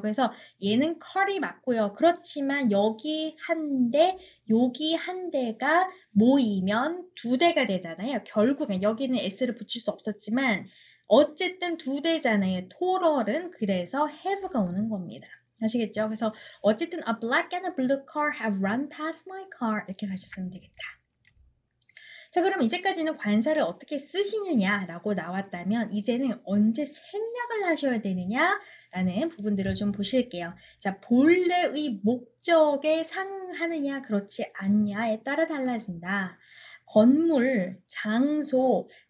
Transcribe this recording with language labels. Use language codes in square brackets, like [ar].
[ko] 그래서 얘는 컬이 맞고요. 그렇지만 여기 한 대, 여기 한 대가 모이면 2대가 되잖아요. 결국엔 여기는 s를 붙일 수 없었지만 어쨌든 2대잖아요. 토럴은 그래서 have가 오는 겁니다. 아시겠죠? 그래서 어쨌든 [en] a black and a blue car have run past my car [ko] 이렇게 가셨으면 되겠다. 자, 그럼 이제까지는 관사를 어떻게 쓰시느냐라고 나왔다면 이제는 언제 생략을 하셔야 되느냐라는 부분들을 좀 보실게요. 자, 본래의 목적에 상응하느냐 그렇지 않냐에 따라 달라진다. 건물, 장소,